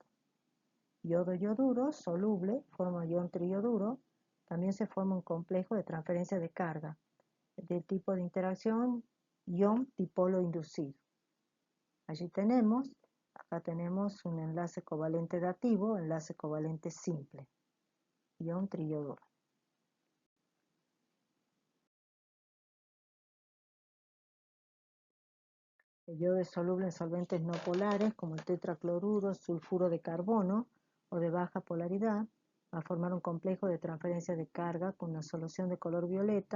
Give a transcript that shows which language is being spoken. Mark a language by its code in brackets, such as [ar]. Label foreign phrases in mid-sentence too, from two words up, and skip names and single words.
[es] Yodo-yoduro, soluble, forma ion triyoduro. También se forma un complejo de transferencia de carga, del tipo de interacción ion-dipolo inducido. Allí tenemos, acá tenemos un enlace covalente dativo, enlace covalente simple, ion triyoduro. El yodo es soluble en solventes no polares como el tetracloruro, sulfuro de carbono o de baja polaridad. Va a formar un complejo de transferencia de carga con una solución de color violeta.